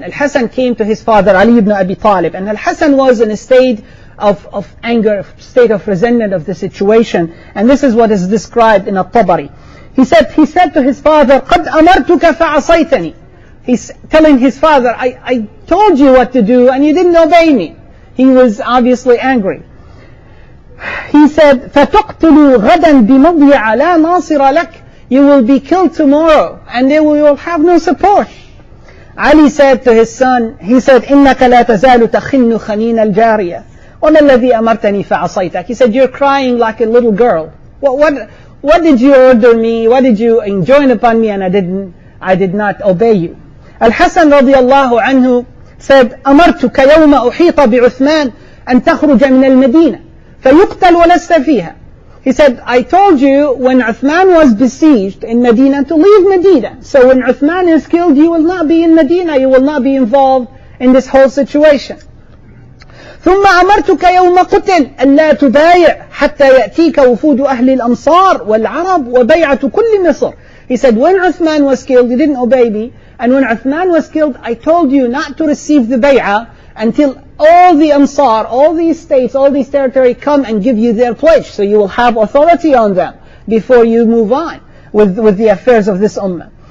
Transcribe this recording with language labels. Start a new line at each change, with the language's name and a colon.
English: Al-Hasan came to his father, Ali ibn Abi Talib. And Al-Hasan was in a state of anger, state of resentment of the situation. And this is what is described in al-Tabari. He said to his father,
Arabic: قَدْ أَمَرْتُكَ فَعَصَيْتَنِي.
English: He's telling his father, I told you what to do and you didn't obey me. He was obviously angry. He said,
Arabic: فَتُقْتُلُوا غَدًا بِمَضْيَعَ لَا نَاصِرَ لَكَ.
English: You will be killed tomorrow and they will have no support. Ali said to his son, he said,
Arabic: إِنَّكَ لَا تَزَالُ تَخِنُّ خَنِينَ الْجَارِيَةِ وَمَا الَّذِي أَمَرْتَنِي فَعَصَيْتَكَ.
English: He said, you're crying like a little girl. What did you order me? What did you enjoin upon me? And I did not obey you. Al-Hasan radiallahu anhu said,
Arabic: أَمَرْتُكَ يَوْمَ أُحِيطَ بِعُثْمَانَ أَن تَخْرُجَ مِنَ الْمَدِينَةِ فَيُقْتَلْ وَلَسْتَ فِيهَا.
English: He said, I told you when Uthman was besieged in Medina to leave Medina. So when Uthman is killed, you will not be in Medina. You will not be involved in this whole situation.
Arabic: ثم أمرتك يوم قتل ألا تبايع حتى يأتيك وفود أهل الأمصار والعرب وبيعة كل مصر.
English: He said, when Uthman was killed, you didn't obey me. And when Uthman was killed, I told you not to receive the bay'ah until all the Amsar, all these states, all these territories come and give you their pledge. So you will have authority on them before you move on with the affairs of this ummah.